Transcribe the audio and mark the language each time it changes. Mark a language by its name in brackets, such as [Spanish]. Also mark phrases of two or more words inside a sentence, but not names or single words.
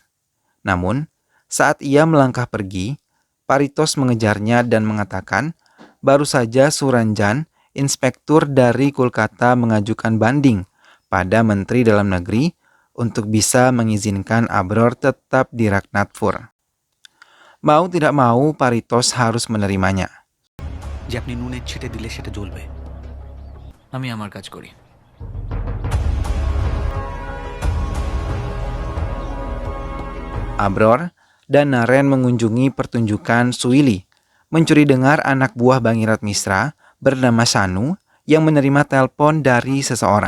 [Indonesian] Namun, saat ia melangkah pergi, Paritos mengejarnya dan mengatakan baru saja Suranjan, inspektur dari Kolkata mengajukan banding pada Menteri Dalam Negeri untuk bisa mengizinkan Abror tetap di Raghunathpur. Mau tidak mau, Paritos harus menerimanya. [Bangla] যে আপনি নুনের ছিটে দিলে সেটা জ্বলবে, আমি আমার কাজ করি। [Indonesian] Abror dan Naren mengunjungi pertunjukan Suili, mencuri dengar anak buah Bangirat Misra bernama Sanu yang menerima telepon dari seseorang.